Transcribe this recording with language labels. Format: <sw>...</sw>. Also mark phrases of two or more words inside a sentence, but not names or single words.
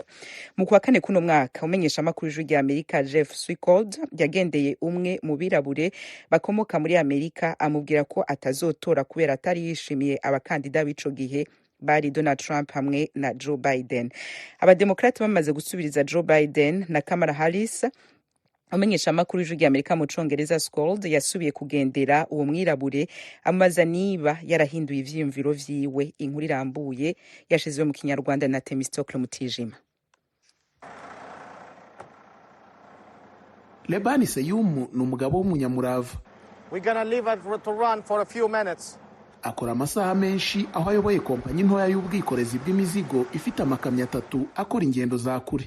<rn>Mu kwa kane kuno mwaka, umenyesha makuru y'ijwi rya Amerika Jeff Swicord yagendeye umwe mu birabure bakomoka muri Amerika amubwira ko atazotora kubera atari yishimiye abakandida b'ico gihe bari Donald Trump hamwe na Joe Biden. Abademokrate bamaze gusubiriza Joe Biden na Kamala Harris, umenyesha makuru y'ijwi rya Amerika mu Congereza Scold yasubiye kugendera uwo mwirabure amaza niba yarahinduye ivyiyumviro vyiwe. Inkuru irambuye yashizwe mu Kinyarwanda na Temistocle Mutijima.</rn> <rw>Lebani Seyumu ni umugabo w'umunyamurava. Akora amasaha menshi aho ayoboye kompanyi ntoya y'ubwikorezi bw'imizigo ifite amakamyo 3 akora ingendo za kure.</rw>